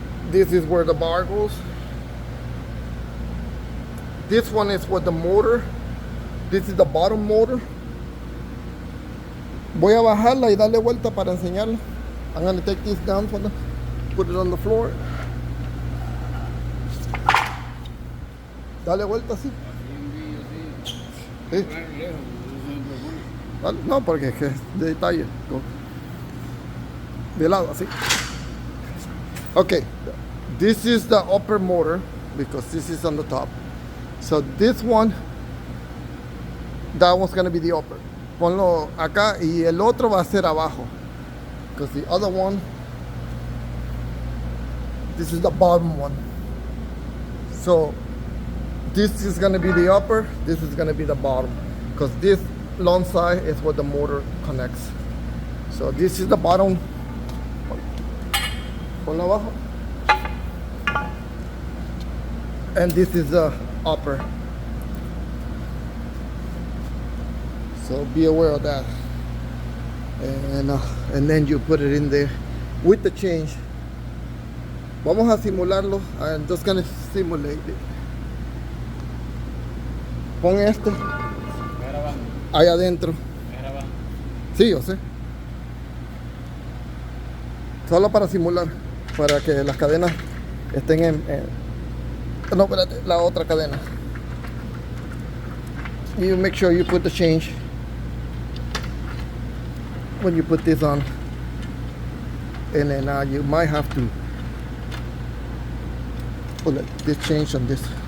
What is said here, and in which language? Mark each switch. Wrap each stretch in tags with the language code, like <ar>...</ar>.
<en>This is where the bar goes. This one is with the motor. This is the bottom motor.</en> <es>Voy a bajarla y darle vuelta para enseñarla.</es> <en>I'm going to take this down for the, put it on the floor.</en> <es>Dale vuelta así. ¿Sí? No, porque es que es de detalle. De lado, así.</es> <en>Okay, this is the upper motor because this is on the top. So this one, that one's gonna be the upper.</en> <es>Ponlo acá y el otro va a ser abajo.</es> <en>Because the other one, this is the bottom one. So this is gonna be the upper, this is gonna be the bottom. Because this long side is where the motor connects. So this is the bottom.</en> <es>Ponlo abajo.</es> <en>And this is the upper. So be aware of that. And then you put it in there with the change.</en> <es>Vamos a simularlo.</es> <en>I'm just gonna simulate it.</en> <es>Pon esto ahí adentro. Sí, yo sé. Solo para simular, para que las cadenas estén no, espérate, la otra cadena.</es> <en>You make sure you put the change when you put this on, and then you might have to put this change on this.</en>